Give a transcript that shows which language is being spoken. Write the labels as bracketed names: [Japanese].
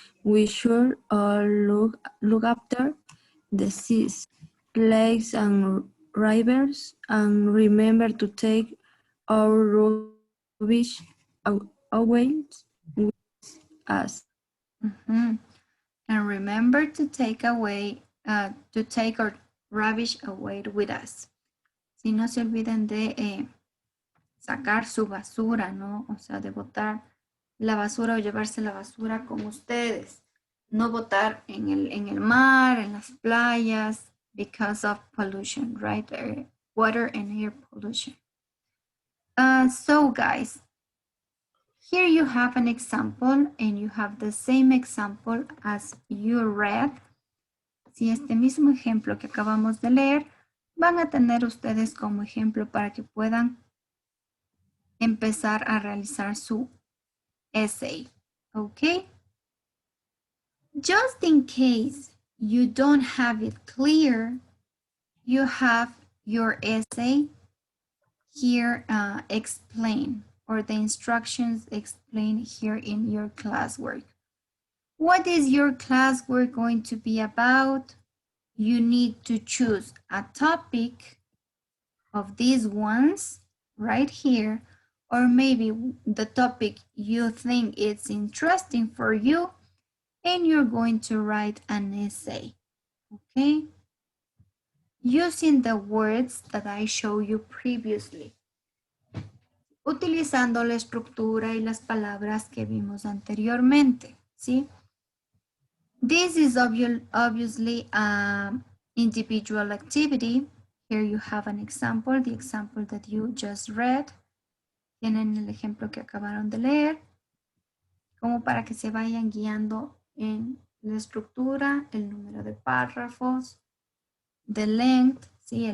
[English] We should all look after the seas, lakes, and rivers, and remember to take our rubbish away with us. And remember to take our rubbish away with us. [Spanish] Si no se olviden de sacar su basura, ¿no? O sea, de botar la basura o llevarse la basura con ustedes. No botar en el mar, en las playas, [English] because of pollution, right? Water and air pollution. So guys, here you have an example and you have the same example as you read. [Spanish] Si este mismo ejemplo que acabamos de leer, van a tener ustedes como ejemplo para que puedan empezar a realizar su essay, okay? [English] Just in case you don't have it clear, you have your essay here explained, or the instructions explained here in your classwork. What is your classwork going to be about? You need to choose a topic of these ones right here, or maybe the topic you think is interesting for you, and you're going to write an essay, okay? Using the words that I showed you previously. [Spanish] Utilizando la estructura y las palabras que vimos anteriormente, ¿sí? [English] This is obviously an individual activity. Here you have an example, the example that you just read. [Spanish] Tienen el ejemplo que acabaron de leer, como para que se vayan guiando en la estructura, el número de párrafos, [English] the length, [Spanish] ¿sí?